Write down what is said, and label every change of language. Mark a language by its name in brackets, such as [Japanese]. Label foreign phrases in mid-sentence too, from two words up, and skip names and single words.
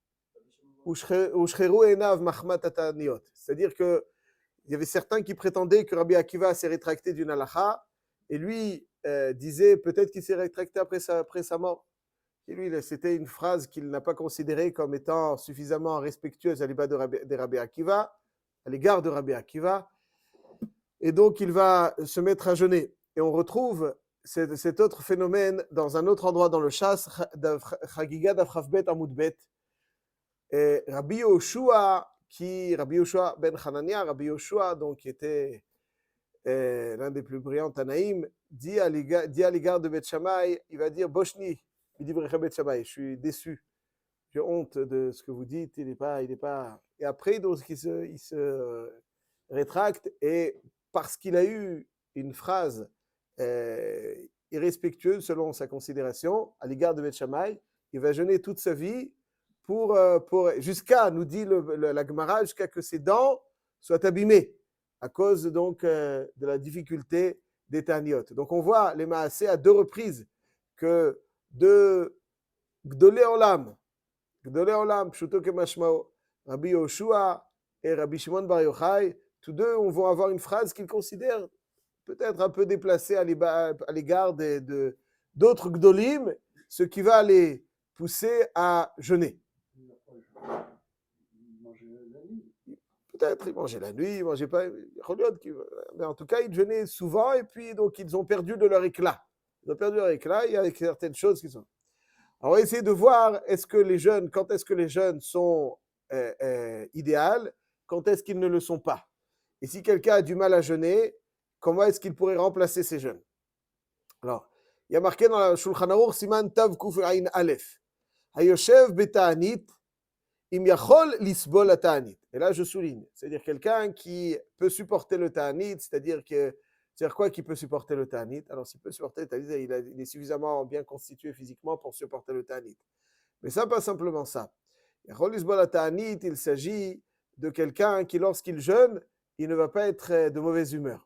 [French] C'est-à-dire que il y avait certains qui prétendaient que Rabbi Akiva s'est rétracté d'une halakha, et lui disait peut-être qu'il s'est rétracté après sa mort. Et lui, c'était une phrase qu'il n'a pas considérée comme étant suffisamment respectueuse à l'égard de Rabbi Akiva, à l'égard de Rabbi Akiva, et donc il va se mettre à jeûner. Et on retrouve cet autre phénomène dans un autre endroit dans le Shas, Chagiga d' Afravbet Amoudbet. Rabbi Yoshua ben Hanania, Rabbi Yoshua, donc qui était l'un des plus brillants Tanaïm, dit à l'égard de Beth Shammai, il va dire Boshni, il dit Beth Shammai, je suis déçu, j'ai honte de ce que vous dites, il est pas. Et après, donc, il se rétracte, et parce qu'il a eu une phrase irrespectueuse selon sa considération à l'égard de Beth Shammai, il va jeûner toute sa vie pour jusqu'à, nous dit la Gemara, jusqu'à que ses dents soient abîmées à cause donc de la difficulté des Taniot. Donc on voit les Maaseh à deux reprises que de [Hebrew] גדולי עולם, פשוטו כמשמעו, [French] Rabbi Yoshua et Rabbi Shimon Bar Yochai, tous deux vont avoir une phrase qu'ils considèrent peut-être un peu déplacée à l'égard d'autres Gdolim, ce qui va les pousser à jeûner. Peut-être ils mangeaient la nuit, ils mangeaient pas, mais en tout cas ils jeûnaient souvent, et puis donc ils ont perdu de leur éclat. Ils ont perdu leur éclat, il y a certaines choses qui sont. Alors on va essayer de voir quand est-ce que les jeunes sont idéales, quand est-ce qu'ils ne le sont pas. Et si quelqu'un a du mal à jeûner, comment est-ce qu'il pourrait remplacer ces jeûnes? Alors, il y a marqué dans la Shulchan Aruch, [Hebrew] סימן תקע"א, היושב בתענית, אם יכול לסבול תענית. [French] Et là, je souligne, c'est-à-dire quelqu'un qui peut supporter le Ta'anit, c'est-à-dire quoi qui peut supporter le Ta'anit? Alors, s'il peut supporter le Ta'anit, il est suffisamment bien constitué physiquement pour supporter le Ta'anit. Mais ça, pas simplement ça. [Hebrew] יכול לסבול תענית, [French] il s'agit de quelqu'un qui, lorsqu'il jeûne, il ne va pas être de mauvaise humeur.